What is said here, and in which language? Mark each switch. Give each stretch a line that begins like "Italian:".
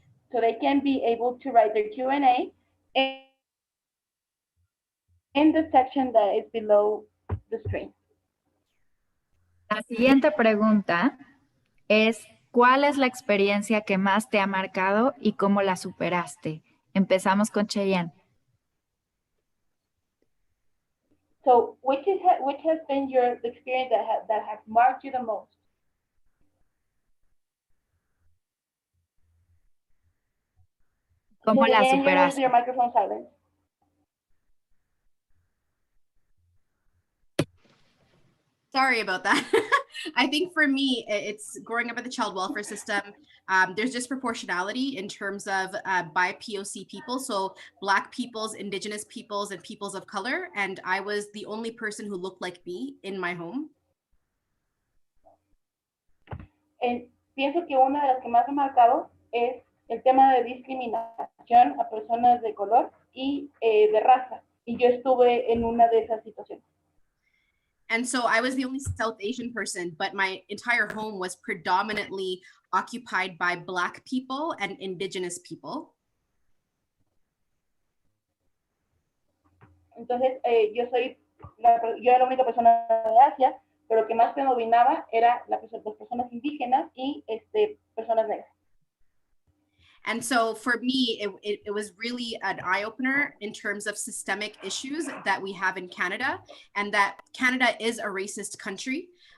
English: so they can be able to write their Q&A in the section that is below the screen.
Spanish: La siguiente pregunta es, ¿cuál es la experiencia que más te ha marcado y cómo la superaste? Empezamos con Cheyenne.
English: So which has been your experience that has marked you the most?
Spanish: ¿Cómo la
English: Cheyenne, you have
Spanish: superaste?
English: your microphone silent. Sorry about that. I think for me, it's growing up in the child welfare system. There's disproportionality in terms of BIPOC people, so Black peoples, Indigenous peoples, and peoples of color. And I was the only person who looked like me in my home.
Spanish: Pienso que una de las que más ha marcado es el tema de discriminación a personas de color y de raza. Y yo estuve en una de esas situaciones.
English: And so I was the only South Asian person, but my entire home was predominantly occupied by Black people and Indigenous people.
Spanish: Entonces, yo era la única persona de Asia, pero lo que más predominaba era las personas indígenas y personas negras.
English: And so for me, it was really an eye-opener in terms of systemic issues that we have in Canada, and that Canada is a racist country.